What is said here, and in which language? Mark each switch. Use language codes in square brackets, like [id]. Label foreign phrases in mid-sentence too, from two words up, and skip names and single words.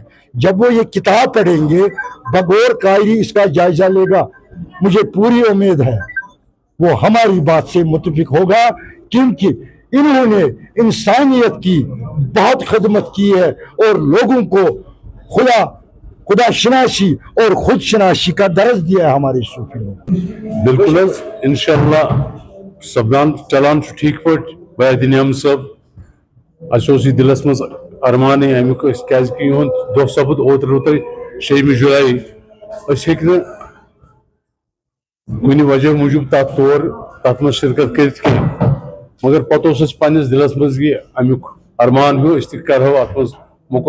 [ur] جب وہ یہ کتاب پڑھیں گے، بغور قائری اس کا جائزہ لے گا، مجھے پوری امید ہے وہ ہماری بات سے متفق ہوگا، کیونکہ انہوں نے انسانیت کی بہت خدمت کی ہے اور لوگوں کو خدا شناسی اور خود شناسی کا درس دیا ہے ہمارے صوفی لوگ۔ [ks] بالکل انشاءاللہ سپدان چلان ٹھیک پٲٹھۍ بید نیام صٲب اَسہِ دلس مز ارمان امیُک کیازِ یِہُنٛد دۄہ سپُد اوترٕ تۄہہِ 6 جولائی أسۍ ہیٚکۍ نہٕ کُنہِ وجہ موٗجوٗب تتھ منٛز شرکت کٔرِتھ کینٛہہ، مگر پتہٕ اوس اَسہِ پننِس دلس منٛز یہِ امیُک ارمان ہیوٗ أسۍ تہِ کرہو اتھ منٛز مُکمل۔